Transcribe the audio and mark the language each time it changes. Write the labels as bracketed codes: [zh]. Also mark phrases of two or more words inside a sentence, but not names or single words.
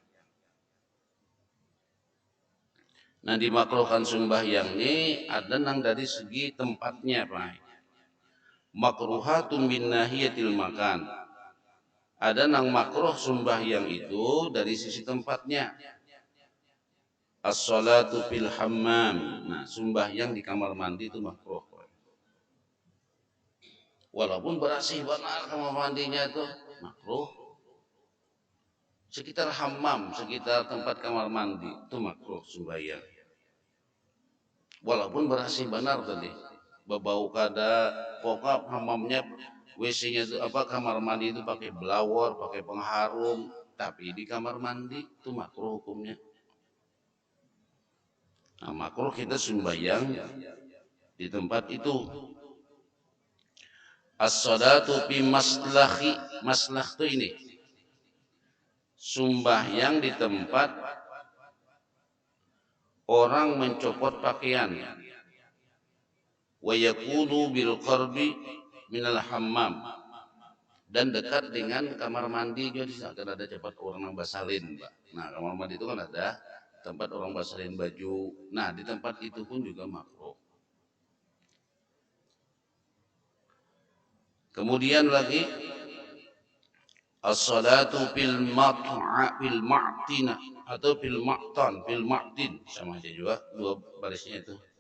[bjn] Nah dimakruhkan sembahyang ini ada nang dari segi tempatnya Pak. [ar] Makruhatun min nahiyatil makan. [bjn] Ada nang makruh sembahyang itu dari sisi tempatnya. [ar] As-salatu fil hammam. [bjn] Nah, sembahyang di kamar mandi itu makruh. Walaupun bersih benar kamar mandinya itu makruh. Sekitar hammam, sekitar tempat kamar mandi itu makruh sembahyang. Walaupun bersih benar tadi. Bau kada pokok hammamnya WC-nya itu apa kamar mandi itu pakai blower, pakai pengharum, tapi di kamar mandi itu makruh hukumnya. Nah, makruh kita sembahyang di tempat itu. [ar] As-salatu fi maslahi, maslah [bjn] itu ini. Sembahyang di tempat orang mencopot pakaian. [ar] Wa yakunu bil qarbi minal hammam. [bjn] Dan dekat dengan kamar mandi jadi akan ada tempat orang basalin, Pak. Nah, kamar mandi itu kan ada tempat orang basalin baju. Nah, di tempat itu pun juga makruh. Kemudian lagi [ar] as-salatu fil ma'tina [bjn] atau [ar] fil ma'tin [bjn] sama aja juga dua barisnya itu.